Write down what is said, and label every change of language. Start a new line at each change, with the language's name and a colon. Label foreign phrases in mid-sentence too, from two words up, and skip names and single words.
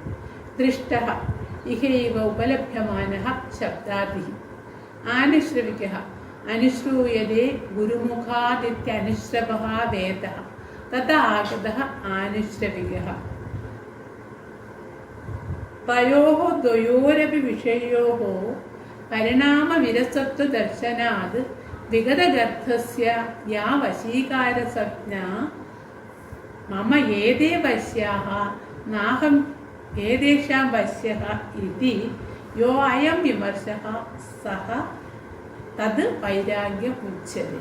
Sanskrit: दृष्टः इहैव उपलभ्यमानः शब्दादिः। आनुश्रविकः अनुश्रूयते गुरुमुखादित्यनुश्रवः वेदः तदा आगतः आनुश्रविकः। तयोः द्वयोरपि विषयोः പരിണാമവിരസത്വദർശനാത് വിഗതഗർഭസ്യ യാ വശീകാരസജ്ഞാ മമ ഏതേ വശ്യാഃ നാഹം ഏതേഷാം വശ്യഃ ഇതി യോ അയം വിമർശഃ സഹ തത് വൈരാഗ്യമുച്യത്തെ.